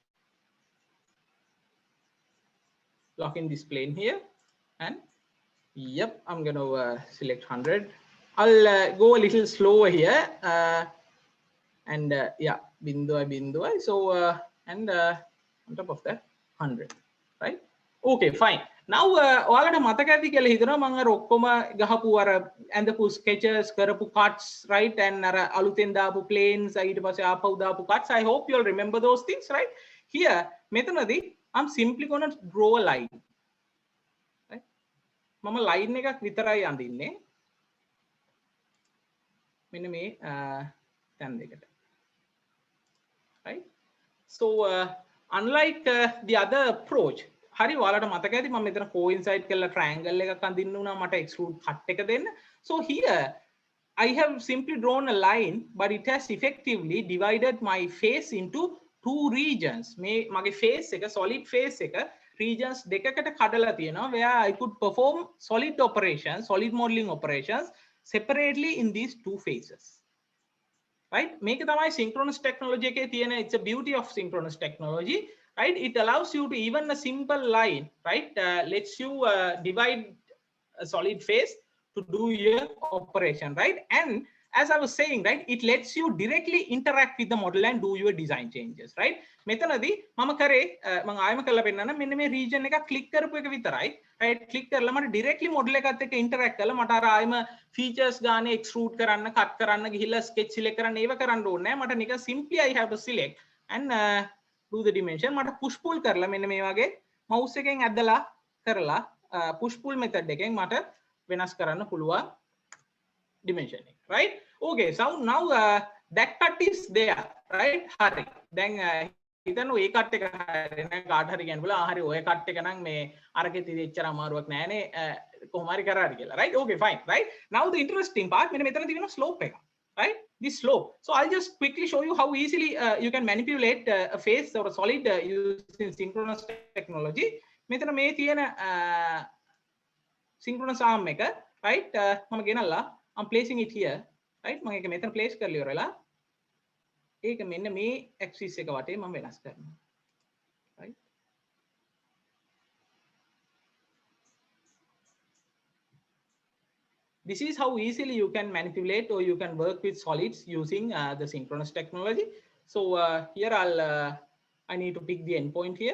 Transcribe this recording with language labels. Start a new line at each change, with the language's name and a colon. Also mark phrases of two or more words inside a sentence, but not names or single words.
English: Lock in this plane here, and yep, I'm going to select 100. I'll go a little slower here, and yeah, bindu. So and on top of that, 100, right? Okay, fine. Now
Sinhala: ඔයාලට මතක ඇති කියලා හිතනවා මම අර ඔක්කොම ගහපු අර ඇඳපු sketches කරපු
English: cuts, right,
Sinhala: and අර අලුතෙන් දාපු planes ඊට පස්සේ ආපහු දාපු cuts.
English: I hope you'll remember those things, right? Here මෙතනදී I'm simply going to draw a line, right?
Sinhala: මම line එකක් විතරයි අඳින්නේ මෙන්න මේ තැන් දෙකට,
English: right? So unlike the other approach,
Sinhala: හරි ඔයාලට මතක ඇති මම මෙතන coincide කරලා triangle එකක් අඳින්න උනා මට
English: extrude cut
Sinhala: එක දෙන්න.
English: So here I have simply drawn a line, but it has effectively divided my face into two regions.
Sinhala: මේ මගේ face එක solid face එක regions දෙකකට කඩලා තියෙනවා
English: where I could perform solid operations, solid modeling operations separately in these two phases. Right?
Sinhala: මේක තමයි
English: synchronous technology
Sinhala: එකේ තියෙන,
English: it's a beauty of synchronous technology. Right, it allows you to even a simple line, right, lets you divide a solid face to do your operation, right? And as I was saying, right, it lets you directly interact with the model and do your design changes, right?
Sinhala: මෙතනදී මම කරේ මම ආයම කරලා පෙන්නන්න මෙන්න මේ region එක click කරපු එක විතරයි, right? click කරලා මට
English: directly model
Sinhala: එකත් එක්ක interact කරලා මට අර ආයම features ගානේ extrude කරන්න, cut කරන්න ගිහිල්ලා
English: sketch select
Sinhala: කරන්න ඒව කරන්න ඕනේ නැහැ. මට නිකන්
English: simply I have to select and do the dimension.
Sinhala: මට
English: push pull
Sinhala: කරලා මෙන්න මේ වගේ mouse එකෙන් ඇදලා කරලා
English: push pull method
Sinhala: එකෙන් මට වෙනස් කරන්න පුළුවන් dimension එක,
English: right? Okay, so now that cut is there, right?
Sinhala: හරි. දැන් හිතන්න ඔය cut එක හරි නෑ කාට හරි කියන්න බුලා හරි ඔය cut එක නම් මේ අරකෙත් ඉතින් එච්චර අමාරුවක් නෑනේ කොහොම හරි කරාරි කියලා,
English: right? Okay, fine, right? Now the interesting part
Sinhala: මෙන්න මෙතන තියෙන slope එක,
English: right? This slope. So I'll just quickly show you how easily you can manipulate a face or a solid using synchronous technology.
Sinhala: මෙතන මේ තියෙන
English: synchronous arm
Sinhala: එක, right? මම ගෙනල්ලා
English: I'm placing it here, right?
Sinhala: මම ඒක මෙතන place කරලා ඉවරලා ඒක මෙන්න මේ axis එක වටේ මම වෙනස් කරනවා,
English: right? This is how easily you can manipulate or you can work with solids using the synchronous technology. So here I need to pick the endpoint here.